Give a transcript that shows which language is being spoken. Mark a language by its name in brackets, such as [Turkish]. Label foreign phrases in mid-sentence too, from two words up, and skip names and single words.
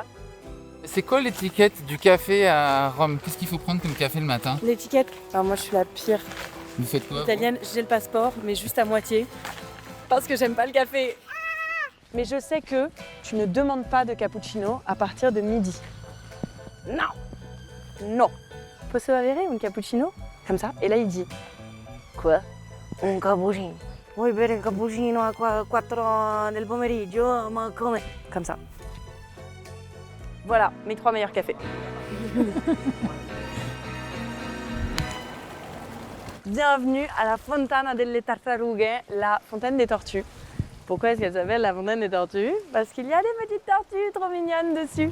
[French] C'est quoi l'étiquette du café à Rome? Qu'est-ce qu'il faut prendre comme café le matin? L'étiquette, alors moi je suis la pire Vous faites quoi? italienne. J'ai le passeport, mais juste à moitié. Parce que j'aime pas le café. Mais je sais que tu ne demandes pas de cappuccino à partir de midi. Non. [Italian] Posso avere un cappuccino? [French] Comme ça. Et là, il dit quoi? [Italian] Un cappuccino. Vuoi bere un cappuccino a 4 del pomeriggio? Ma come? [French] Comme ça. Voilà, mes 3 meilleurs cafés. Bienvenue à la Fontana delle Tartarughe, la fontaine des tortues. Pourquoi est-ce qu'elle s'appelle la fontaine des tortues? Parce qu'il y a des petites tortues trop mignonnes dessus.